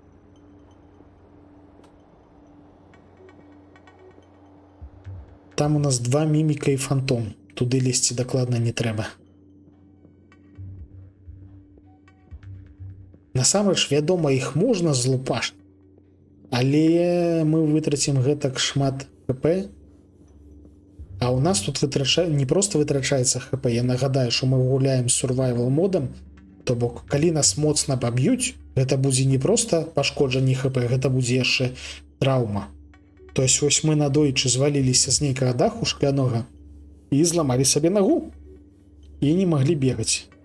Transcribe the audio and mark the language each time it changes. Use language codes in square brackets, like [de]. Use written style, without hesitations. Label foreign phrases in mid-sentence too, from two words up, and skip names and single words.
[be] Там у нас 2 міміка і фантом. Туды лезці дакладна не трэба. Насамрэч, вядома, іх можна злупашыць, але мы вытрацім гэтак шмат ХП. А у нас тут не просто вытрачаецца ХП. Я нагадаю, што мы гуляем з survival модам, то бок, калі нас моцна паб'юць, гэта будзе не просто пашкоджанне ХП, гэта будзе яшчэ траўма. [ru] То есть [be] вось мы надоечы зваліліся з нейкага даху шклянога і зламалі сабе нагу і не маглі бегаць.